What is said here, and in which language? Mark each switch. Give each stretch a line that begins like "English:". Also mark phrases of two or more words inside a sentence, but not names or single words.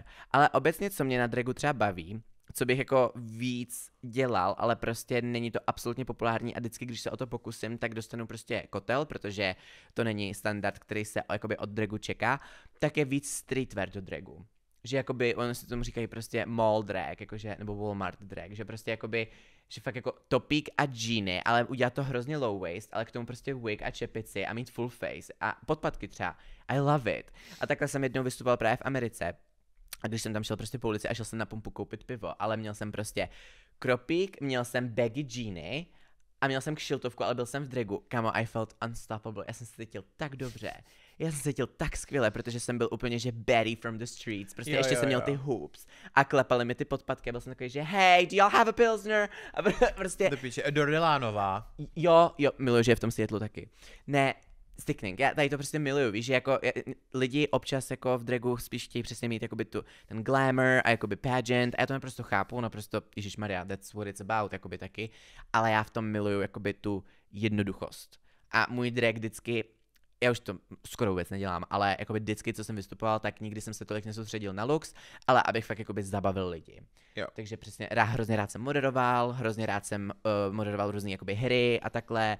Czech: Ale obecně, co mě na dragu třeba baví, co bych jako víc dělal, ale prostě není to absolutně populární a vždycky, když se o to pokusím, tak dostanu prostě kotel, protože to není standard, který se jakoby od dragu čeká, tak je víc streetwear do dragu. Že jakoby, oni si tomu říkají prostě
English: mall drag,
Czech: jakože, nebo Walmart drag, že prostě jakoby, že fakt jako topík a džíny, ale udělat to hrozně
English: low waist,
Czech: ale k tomu prostě wig a čepici a mít
English: full face
Czech: a podpatky třeba.
English: I love it.
Czech: A takhle jsem jednou vystupoval právě v Americe. A když jsem tam šel prostě po ulici a šel jsem na pumpu koupit pivo, ale měl jsem prostě kropík, měl jsem baggy džíny a měl jsem kšiltovku, ale byl jsem v dragu. Kamo,
English: I felt unstoppable.
Czech: Já jsem se cítil tak dobře. Já jsem se cítil tak skvěle, protože jsem byl úplně, že
English: Betty from the streets.
Czech: Prostě ještě jsem měl ty hoops. A klepaly mi ty podpatky a byl jsem takový, že
English: hey, do y'all have a pilsner?
Czech: A prostě... Do píče, Dordelánová. Jo, miluji, že je v tom světlu taky. Ne, sticking, já tady to prostě miluju, víš, že jako lidi občas jako v dragu spíš chtějí přesně mít jakoby ten glamour a jakoby pageant a já to naprosto chápu, naprosto, ježišmarja,
English: that's what it's about,
Czech: jakoby taky, ale já v tom miluju jakoby tu jednoduchost. A můj drag vždycky, já už to skoro vůbec nedělám, ale jakoby vždycky, co jsem vystupoval, tak nikdy jsem se tolik nesoustředil na looks, ale abych fakt jakoby zabavil lidi. Jo. Takže přesně, hrozně rád jsem moderoval, hrozně rád jsem moderoval různé jakoby hry a takhle.